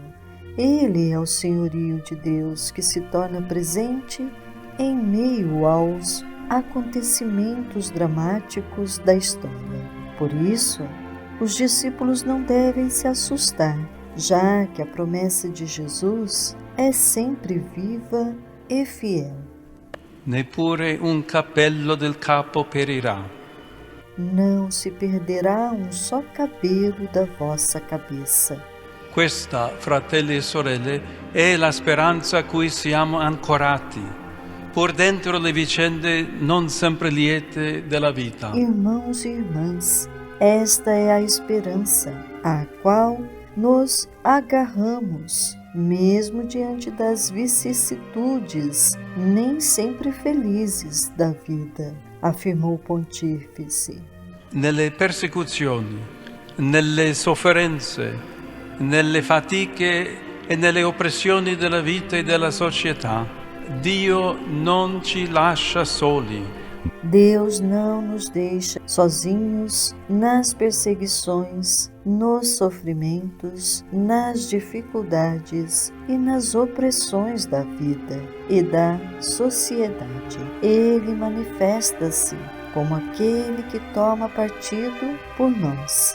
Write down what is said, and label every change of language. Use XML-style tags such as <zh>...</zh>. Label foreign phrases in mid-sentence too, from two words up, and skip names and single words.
<pt>Ele é o senhorio de Deus que se torna presente em meio aos acontecimentos dramáticos da história. Por isso, os discípulos não devem se assustar, já que a promessa de Jesus é sempre viva e fiel.</pt> <it>Neppure un capello del capo perirà.</it> <pt>Não se perderá um só cabelo da vossa cabeça.</pt> <it>Questa, fratelli e sorelle, è la speranza a cui siamo ancorati, pur dentro le vicende non sempre liete della vita.</it> <pt>Irmãos e irmãs, esta é a esperança à qual nos agarramos, mesmo diante das vicissitudes nem sempre felizes da vida, afirmou o pontífice.</pt> <it>Nelle persecuzioni, nelle sofferenze, nelle fatiche e nelle oppressioni della vita e della società, Dio non ci lascia soli.</it> <pt>Deus não nos deixa sozinhos nas perseguições, nos sofrimentos, nas dificuldades e nas opressões da vida e da sociedade. Ele manifesta-se como aquele que toma partido por nós.</pt>